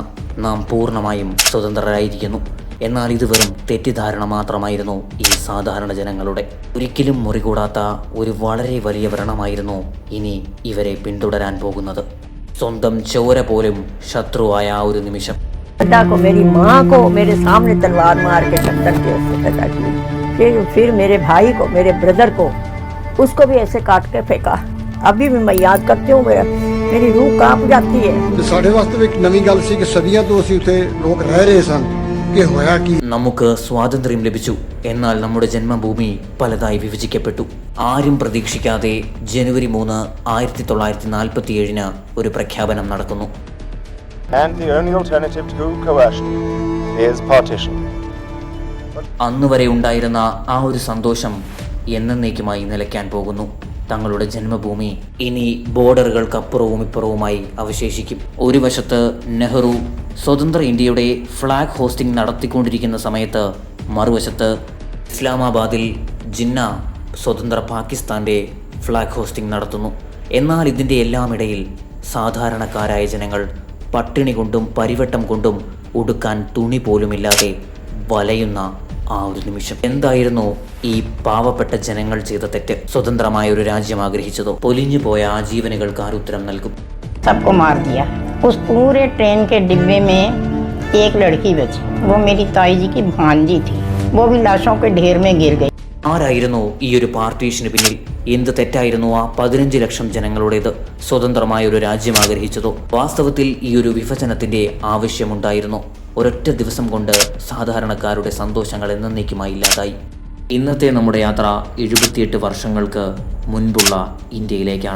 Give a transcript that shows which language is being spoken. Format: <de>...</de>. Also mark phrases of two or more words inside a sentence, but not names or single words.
<ml>നാം പൂർണ്ണമായും സ്വതന്ത്രരായിരിക്കുന്നു. എന്നാൽ ഇത് വെറും തെറ്റിദ്ധാരണ മാത്രമായിരുന്നു ഈ സാധാരണ ജനങ്ങളുടെ. ഒരിക്കലും മുറികൂടാത്ത ഒരു വളരെ വലിയ വ്രണമായിരുന്നു ഇനി ഇവരെ പിന്തുടരാൻ പോകുന്നത്. സ്വന്തം ചോര പോലും ശത്രുവായ ആ ഒരു നിമിഷം.</ml> <hi>मेरी माँ को मेरे सामने तलवार मार के टक्कर के पैदा की, फिर मेरे भाई को, मेरे ब्रदर को, उसको भी ऐसे काट के फेंका. अभी भी मैं याद करती हूँ, मेरी रूह कांप जाती है.</hi> <pa>ਸਾਡੇ ਵਾਸਤੇ ਇੱਕ ਨਵੀਂ ਗੱਲ ਸੀ ਕਿ ਸਦੀਆਂ ਤੋਂ ਅਸੀਂ ਉੱਥੇ ਲੋਕ ਰਹਿ ਰਹੇ ਸਨ. ਕਿ ਹੋਇਆ ਕੀ?</pa> <ml>നമുക്ക് സ്വാതന്ത്ര്യം ലഭിച്ചു. എന്നാൽ നമ്മുടെ ജന്മഭൂമി പലതായി വിഭജിക്കപ്പെട്ടു. ആരും പ്രതീക്ഷിക്കാതെ ജനുവരി 3, 1947 ഒരു പ്രഖ്യാപനം നടക്കുന്നു.</ml> <en>And the only alternative to coercion is partition.</en> <ml>അന്ന് വരെ ഉണ്ടായിരുന്ന ആ ഒരു സന്തോഷം എന്നേക്കുമായി നിലയ്ക്കാൻ പോകുന്നു. തങ്ങളുടെ ജന്മഭൂമി ഇനി ബോർഡറുകൾക്കപ്പുറവും ഇപ്പുറവുമായി അവശേഷിക്കും. ഒരു വശത്ത് നെഹ്റു സ്വതന്ത്ര ഇന്ത്യയുടെ</ml> <en>flag hoisting</en> <ml>നടത്തിക്കൊണ്ടിരിക്കുന്ന സമയത്ത്, മറുവശത്ത് ഇസ്ലാമാബാദിൽ ജിന്ന സ്വതന്ത്ര പാകിസ്ഥാൻ്റെ</ml> <en>flag hoisting</en> <ml>നടത്തുന്നു. എന്നാൽ ഇതിൻ്റെ എല്ലാം ഇടയിൽ സാധാരണക്കാരായ ജനങ്ങൾ പട്ടിണി കൊണ്ടും പരിവട്ടം കൊണ്ടും ഉടുക്കാൻ തുണി പോലുമില്ലാതെ വലയുന്ന ആ ഒരു നിമിഷം. എന്തായിരുന്നു ഈ പാവപ്പെട്ട ജനങ്ങൾ ചെയ്ത തെറ്റ്? സ്വതന്ത്രമായ ഒരു രാജ്യം ആഗ്രഹിച്ചതോ? പൊലിഞ്ഞു പോയ ആ ജീവനുകൾക്ക് ആരുത്തരം നൽകും?</ml> <hi>सबको मार दिया. उस पूरे ट्रेन के डिब्बे में एक लड़की बची. वो मेरी ताई जी की भांजी थी. वो भी लाशों के ढेर में गिर गई.</hi> <ml>ആരായിരുന്നു ഈ ഒരു പാർട്ടീഷന് പിന്നിൽ? എന്ത് തെറ്റായിരുന്നു ആ 15 ലക്ഷം ജനങ്ങളുടേത്? സ്വതന്ത്രമായ ഒരു രാജ്യം ആഗ്രഹിച്ചതോ? വാസ്തവത്തിൽ ഈ ഒരു വിഭജനത്തിന്റെ ആവശ്യമുണ്ടായിരുന്നു. ഒരൊറ്റ ദിവസം കൊണ്ട് സാധാരണക്കാരുടെ സന്തോഷങ്ങൾ എന്നേക്കുമായി ഇല്ലാതായി. ഇന്നത്തെ നമ്മുടെ യാത്ര 78 വർഷങ്ങൾക്ക് മുൻപുള്ള ഇന്ത്യയിലേക്കാണ്.</ml>